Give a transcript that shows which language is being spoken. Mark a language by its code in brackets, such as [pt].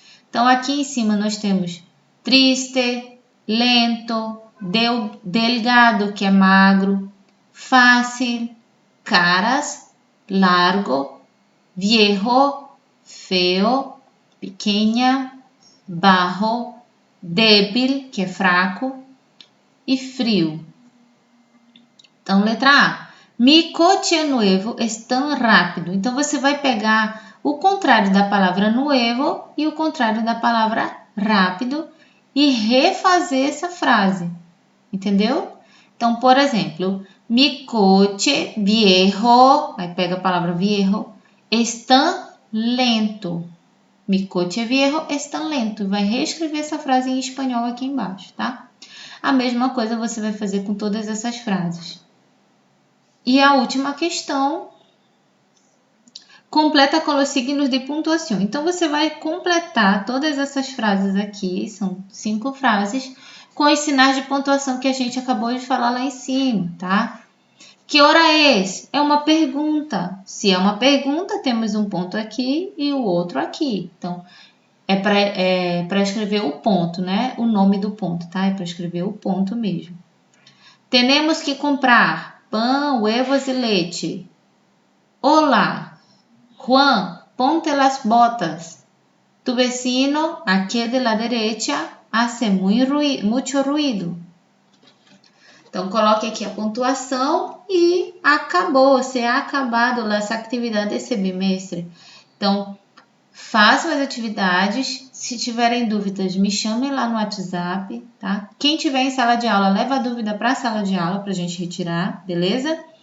[pt] Então, aqui em cima nós temos triste, lento, delgado, que é magro, fácil, caras, largo, viejo, feo, pequena, bajo, débil, que é fraco, e frio. Então, letra A. [es] Mi coche nuevo es tan rápido. [pt] Então, você vai pegar o contrário da palavra nuevo e o contrário da palavra rápido e refazer essa frase. Entendeu? Então, por exemplo, [es] mi coche viejo, [pt] aí pega a palavra viejo, [es] es tan lento. Mi coche viejo es tan lento. [pt] Vai reescrever essa frase em espanhol aqui embaixo, tá? A mesma coisa você vai fazer com todas essas frases. E a última questão, completa com os signos de pontuação. Então, você vai completar todas essas frases aqui, são 5 frases, com os sinais de pontuação que a gente acabou de falar lá em cima, tá? Que hora é? É uma pergunta. Se é uma pergunta, temos um ponto aqui e o outro aqui. Então, é para escrever o ponto, né? O nome do ponto, tá? É para escrever o ponto mesmo. Temos que comprar pão, huevos e leite. [es] Hola, Juan, ponte las botas. Tu vecino, aqui de la derecha, hace mucho ruido. [pt] Então, coloque aqui a pontuação e acabou. [es] Se ha acabado [pt] essa atividade desse bimestre. Então, façam as atividades. Se tiverem dúvidas, me chamem lá no WhatsApp, tá? Quem tiver em sala de aula, leva a dúvida para a sala de aula para a gente retirar, beleza?